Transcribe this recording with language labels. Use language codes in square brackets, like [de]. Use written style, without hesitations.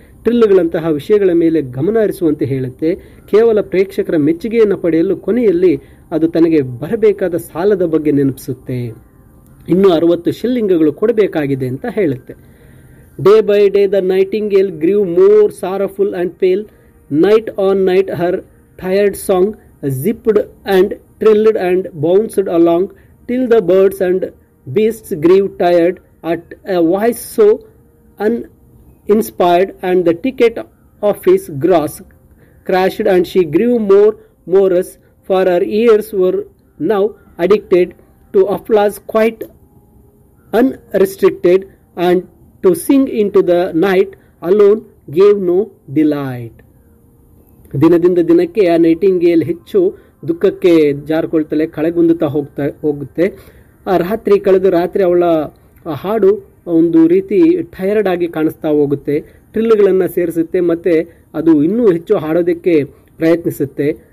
[kn] ಟ್ರಿಲ್ಗಳಂತಹ ವಿಷಯಗಳ ಮೇಲೆ ಗಮನ ಹರಿಸುವಂತೆ ಹೇಳುತ್ತೆ. ಕೇವಲ ಪ್ರೇಕ್ಷಕರ ಮೆಚ್ಚುಗೆಯನ್ನು ಪಡೆಯಲು ಕೊನೆಯಲ್ಲಿ ಅದು ತನಗೆ ಬರಬೇಕಾದ ಸಾಲದ ಬಗ್ಗೆ ನೆನಪಿಸುತ್ತೆ. ಇನ್ನೂ 60 ಶಿಲ್ಲಿಂಗ್ಗಳು ಕೊಡಬೇಕಾಗಿದೆ ಅಂತ ಹೇಳುತ್ತೆ. [en] Day by day the nightingale grieve more sorrowful and pale. Night on night her tired song zipped and trilled and bounced along till the birds and beasts grew tired at a voice so uninspired, and the ticket office gross crashed, and she grew more morose, for her ears were now addicted to applause quite unrestricted, and to sing into the night alone gave no delight. [kn] ದಿನದಿಂದ ದಿನಕ್ಕೆ ಆ Nightingale ಹೆಚ್ಚು ದುಃಖಕ್ಕೆ ಜಾರಿಕೊಳ್ತಲೇ ಕಳೆಗುಂದುತ್ತಾ ಹೋಗುತ್ತೆ. ಆ ಕಳೆದ ರಾತ್ರಿ ಅವಳ ಹಾಡು ಒಂದು ರೀತಿ ಟಯರ್ಡ್ ಆಗಿ ಕಾಣಿಸ್ತಾ ಹೋಗುತ್ತೆ. ಟ್ರಿಲ್ಗಳನ್ನು ಸೇರಿಸುತ್ತೆ ಮತ್ತು ಅದು ಇನ್ನೂ ಹೆಚ್ಚು ಹಾಡೋದಕ್ಕೆ ಪ್ರಯತ್ನಿಸುತ್ತೆ.